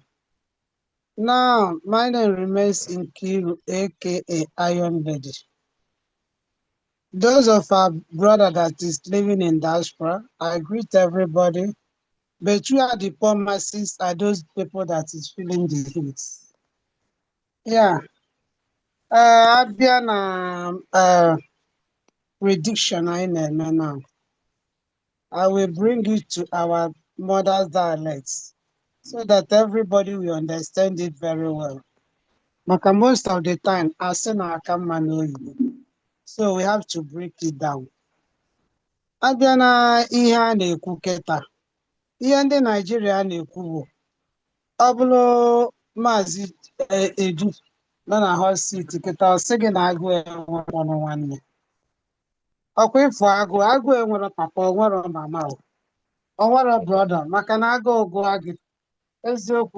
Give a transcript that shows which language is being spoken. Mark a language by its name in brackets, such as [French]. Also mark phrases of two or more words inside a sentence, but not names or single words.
[English] Now, my name remains Nkiru, aka Iron Lady. Those of our brother that is living in diaspora, I greet everybody. But you are the poor masses, are those people that is feeling the heat. Yeah. [Igbo] Abia na prediction I na-eme now. [English] I will bring it to our mother's dialects so that everybody will understand it very well. Maka most of the time, I say [Igbo] na aka mma n'oyibo. [English] So we have to break it down. [Igbo] Abịa na ihe a na-ekwu kịta, ihe ndị Naijiria na-ekwu bụ ọ bụrụ Maazị Edu nọ na [English] hot seat [Igbo] kịta ọ sị gị na agụ enwere nwanne. Ọkwa ịfụ agụ enwere papa o nwere mama o nwere brọda maka na agụụ gụọ gị eziokwu